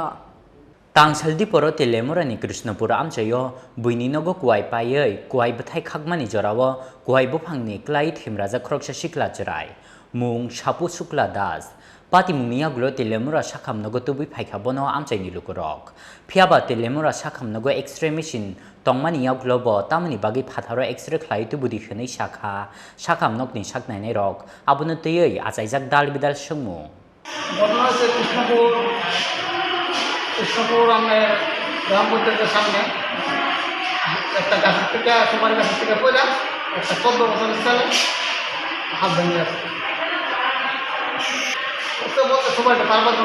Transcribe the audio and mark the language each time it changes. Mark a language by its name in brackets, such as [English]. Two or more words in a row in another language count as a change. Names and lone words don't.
[Kok Borok] Tangsaldi poro telemorani Krishnapura amchayo buini nogo kuai payei kuai bethai khagmani jorawo kuai bufangni klai thimraja khoroksa sikla charai mung sapu sukla das Pati mungniya gulo telemura sakam nogo tubi pheka bono amchaini lukurok phiaba telemura sakam nogo [English] x-ray machine [Kok Borok] tongmaniya gulo bo tamani bagi phatharo x-ray khlai tu budi khonei sakha sakam nokni saknainai rok abono teyei achaijak dal bidal sungmu [Bangla] ঘটনা হচ্ছে কৃষ্ণপুর আমাদের গ্রাম পঞ্চায়েতের সামনে একটা গাছের থেকে সুপারি গাছের থেকে পড়ে একটা 14 বছরের ছেলে হাত ভেঙে আছে বলতে সবাইটা পারবার জন্য